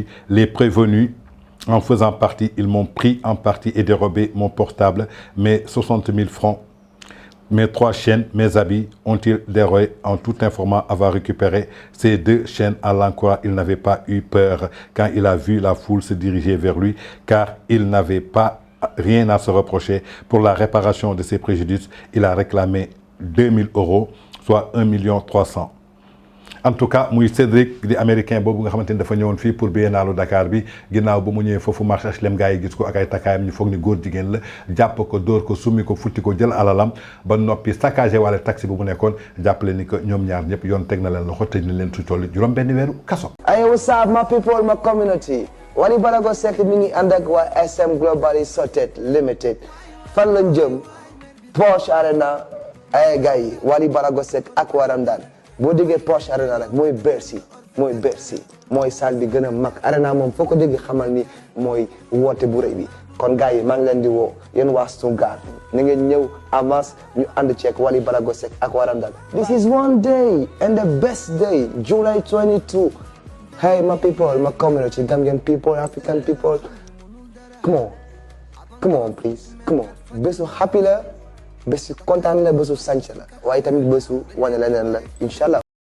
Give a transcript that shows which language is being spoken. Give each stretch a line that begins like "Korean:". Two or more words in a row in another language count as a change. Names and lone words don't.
French: Les prévenus, en faisant partie, ils m'ont pris en partie et dérobé mon portable, mes 60 000 francs, mes 3 chaînes, mes habits ont-ils dérobé en tout informant avoir récupéré ces 2 chaînes à l'encore. Il n'avait pas eu peur quand il a vu la foule se diriger vers lui, car il n'avait pas rien à se reprocher. Pour la réparation de ses préjudices, il a réclamé 2000 €, soit 1 300 000.
Wolof: En tout cas muy Cédric di américain boobu nga xamante ni dafa ñëwoon fii pour Biennalu Dakar bi ginnaaw ba mu ñëwee foofu marché HLM gars yi gis ko ak ay takkaayam ñu foog ni góor jigéen la jàpp ko dóor ko summi ko futti ko jël alalam ba noppi saccagé wala taxi bu mu nekkoon jàppale ni que ñoom ñaar ñëpp yoon teg na leen loxo tëj na leen su toll juróom benn weeru kaso.
English: Hey, what's up, my people, my community?
Wolof: Wally Ballago Seck mi ngi ànd ak waa SM Global Sorted Limited fan lañ jëm Porsche Arena ay gars yi Wally Ballago Seck ak waram daan boo déggee Porsche Arena nag mooy Bercy mooy salle bi gën a mag Arena moom foo ko dégg xamal ni mooy woote bu rëy bi kon gars yi maa ngi leen di woo yéen waa Stuttgart na ngeen ñëw avance ñu ànd ceeg Wally Ballago Seck ak waram daan
English: this is one day and the best day July 22. Hey, my people, my community, Gambian people, African people, come on, please, come on.
Wolof: Bésu happy la, bésu kontaan la, bésu sanc la, waaye tamit bésu wane leneen la, inshallah.